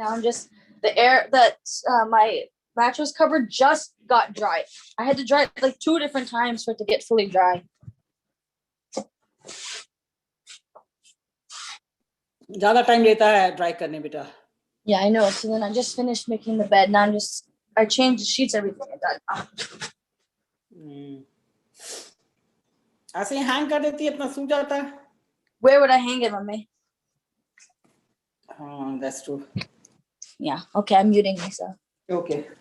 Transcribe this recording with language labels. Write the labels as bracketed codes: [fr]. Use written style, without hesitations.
[en] I'm just the air that my mattress cover just got dry. I had to dry it like 2 different times for it to get fully dry. [hi] ज़्यादा time लेता है dry करने बेटा. [en] Yeah, I know. So then I just finished making the bed. Now I changed the sheets, everything. I done. [hi] ऐसे ही hang कर देती है अपना सूख जाता है. [en] Where would I hang it, Mommy? That's true. Yeah. Okay, I'm muting myself. Okay.